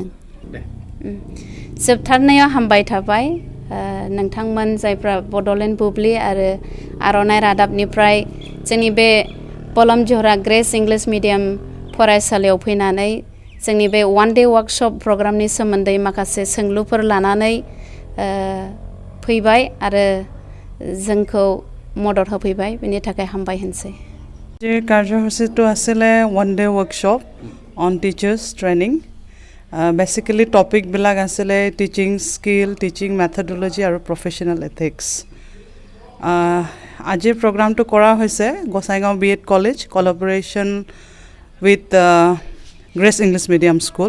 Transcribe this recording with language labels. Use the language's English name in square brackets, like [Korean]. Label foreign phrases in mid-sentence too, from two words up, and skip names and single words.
[Bodo] जोबथारनायाव हामबाय थाबाय नोंथांमोन जायफ्रा बड'लेण्ड बुब्लि आरो आर'नाइ रादाबनिफ्राय जोंनि बे बलामजरा ग्रेस इंलिश मिडियाम फरायसालियाव फैनानै जोंनि बे [English] one day workshop [Bodo] प्रग्रामनि सोमोन्दै माखासे सोंलुफोर लानानै फैबाय आरो जोंखौ मदद होफैबाय, बेनि थाखाय हामबाय होनसै। [Assamese] जे कार्यसূচীটো আছিলে [English] one day workshop on teachers training. [Assamese] বেচিকেলি টপিকবিলাক আছিলে [English] teaching skill, teaching methodology [Assamese] আৰু [English] professional ethics. [Assamese] আজিৰ প্ৰগ্ৰামটো কৰা হৈছে গোসাইগাঁও বিএড কলেজ [English] collaboration with [Assamese] গ্ৰেছ ইংলিছ মিডিয়াম স্কুল।